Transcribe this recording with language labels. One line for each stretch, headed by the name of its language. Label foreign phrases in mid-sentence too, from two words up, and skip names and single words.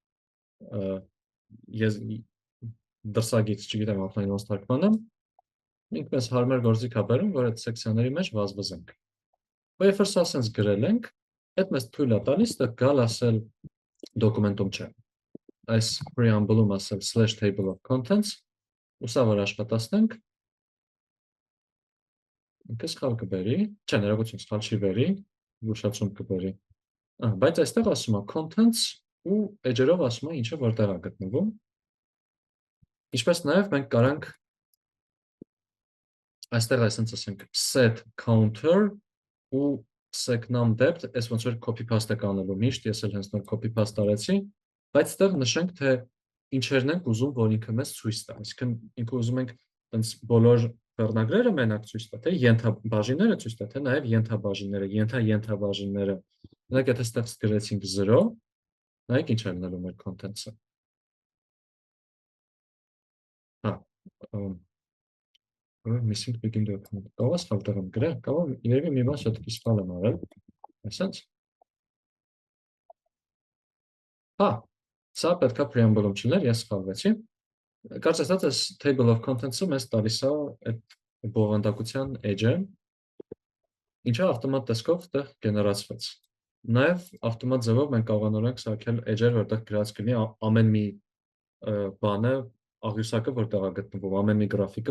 Armenian: ես դրսագից չգիտեմ outline-ը ոնց թարգմանեմ, ինքը մեզ հարմար գործիք է բերում, որ այդ սեկցիաների մեջ վազվզենք։ Ու երբ որ սա սենց գրել ենք, այդ մեզ թույլ է տալիս գալ ասել դոկումենտում չէ։ Այս preamble-ում ասել /
English: table of contents,
Armenian: ու սա որ աշխատացնենք, ինքը սխալ կբերի, չէ, ներողություն, սխալ չի բերի, զուշացում կբերի։ Բայց այստեղ ասում է contents ու էջերով ասում է ինչը որտեղ է գտնվում։ Ինչպես նաև մենք կարանք այստեղ այսպես ասենք
English: set counter
Armenian: ու
English: secnum depth,
Armenian: այս ոնց որ
English: copy paste
Armenian: եք անելու միշտ, ես էլ հենց նոր
English: copy paste
Armenian: արեցի, բայց այստեղ նշենք, թե ինչերն ենք ուզում, որ ինքը մեզ ցույց տա։ Այսինքն ինքը ուզում ենք տենց բոլոր վերնագրերը մենակ ցույց տա, թե ենթաբաժինները ցույց տա, թե նաև ենթաբաժինները, ենթաբաժինները։ Օրինակ, եթե այստեղ գրեցինք 0, նայեք ինչ է լինելու մեր contents-ը։
English: Missing begin document։
Armenian: Կարող է սխալ տեղ եմ գրել, կարող երևի մի բան շատ-ի սխալ եմ արել։ Այսպես։ Սա պետք է preamble-ում չլներ, ես սխալվեցի։ Կարծես այս
English: table of contents-
Armenian: ը մեզ տալիս է այդ բովանդակության edge-ը, ինչը ավտոմատ տեսքով այդտեղ գեներացվեց։ Նաև ավտոմատ ձևով մենք կարողանում ենք սարքել edge-եր, որտեղ գրած կլինի ամեն մի բանը աղյուսակը որտեղ է գտնվում, ամեն մի գրաֆիկը